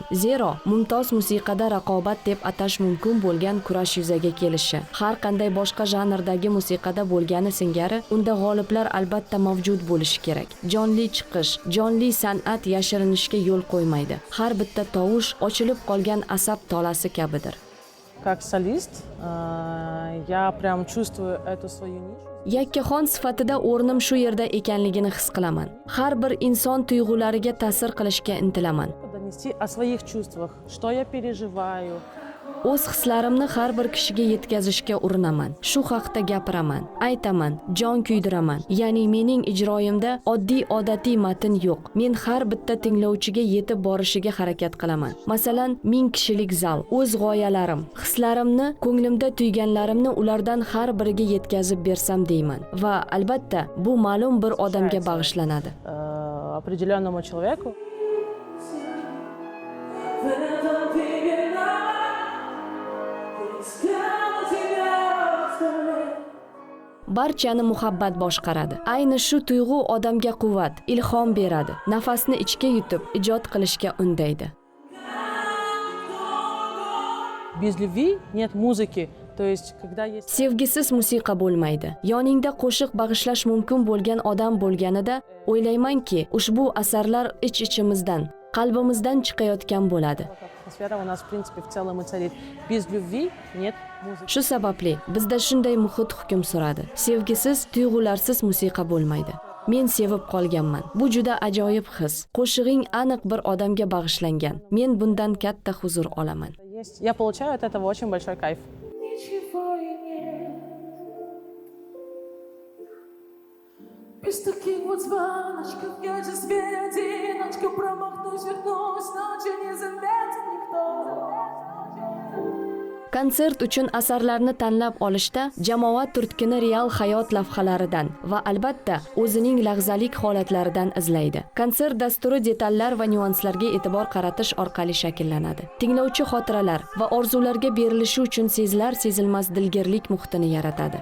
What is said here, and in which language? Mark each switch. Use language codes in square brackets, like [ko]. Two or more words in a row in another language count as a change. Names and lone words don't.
[uz] Zero, mumtoz musiqada raqobat deb atash mumkin bo'lgan kurash yuzaga kelishi, har qanday boshqa janrdagi musiqada bo'lgani singari, unda g'oliblar albatta mavjud bo'lishi kerak. Jonli chiqish, jonli san'at yashirinishga yo'l qo'ymaydi. Har bitta tovush ochilib qolgan asab tolasi kabidir. [ru] Как солист я прям чувствую эту свою нишу. [uz] Yakkaxon sifatida o'rnim shu yerda ekanligini his qilaman. Har bir inson tuyg'ulariga ta'sir qilishga intilaman. [ru] Донести о своих чувствах, что я переживаю. [uz] O'z hislarimni har bir kishiga yetkazishga urinaman. Shu haqda gapiraman, aytaman, jon kuydiraman. Ya'ni mening ijroyimda oddiy odatiy matn yo'q. Men har bitta tinglovchiga yetib borishiga harakat qilaman. Masalan, 1000 kishilik zal, o'z g'oyalarim, hislarimni, ko'nglimda tuyganlarimni ulardan har biriga yetkazib bersam deyman. Va albatta, bu ma'lum bir odamga bag'ishlanadi. [ru] Определенному человеку. [uz] Barchani muhabbat boshqaradi. Ayni shu tuyg'u odamga quvvat, ilhom beradi. Nafasni ichga yutib, ijod qilishga undaydi. [ru] Без любви нет музыки. То есть, когда есть... [uz] Sevgisiz musiqa bo'lmaydi. Yoningda qo'shiq bag'ishlash mumkin bo'lgan odam bo'lganida, o'ylaymanki, ushbu asarlar ich-ichimizdan, qalbimizdan chiqayotgan bo'ladi. [ru] Атмосфера у нас, в принципе, в целом и царит. Без любви нет muzika. [uz] Shu sababli bizda shunday muhit hukm suradi. Sevgisiz, tuyg'ularsiz musiqa bo'lmaydi. Men sevib qolganman. Bu juda ajoyib his. Qo'shig'ing aniq bir odamga bag'ishlangan. Men bundan katta huzur olaman. [ru] Я получаю от этого очень большой кайф. Без таких вот звоночков я тебе одиночка промахнусь, вернусь, ночью не заметит никто. [uz] Konsert uchun asarlarni tanlab olishda jamoat turtkini real hayot lavhalaridan va albatta o'zining lahzalik holatlaridan izlaydi. Konsert dasturi detallar va nyuanslarga e'tibor qaratish orqali shakllanadi. Tinglovchi xotiralar va orzularga berilishi uchun sezilar-sezilmas dilgirlik muhitini yaratadi.